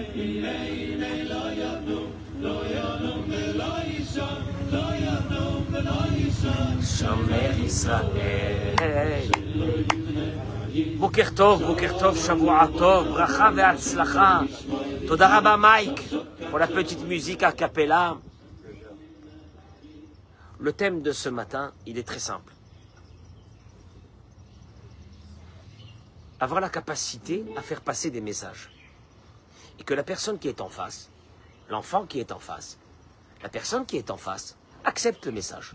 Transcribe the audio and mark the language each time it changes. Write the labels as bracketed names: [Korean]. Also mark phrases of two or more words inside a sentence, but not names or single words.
[Hebrew] לא ינום ולא יישן, לא ינום ולא יישן, שומר ישראל. בוקר טוב, שבוע טוב, ברכה והצלחה. תודה רבה מייק [French] pour la petite musique a cappella. Le thème de ce matin, il est très simple. Avoir la capacité à faire passer des messages. Et que la personne qui est en face, l'enfant qui est en face, la personne qui est en face, accepte le message.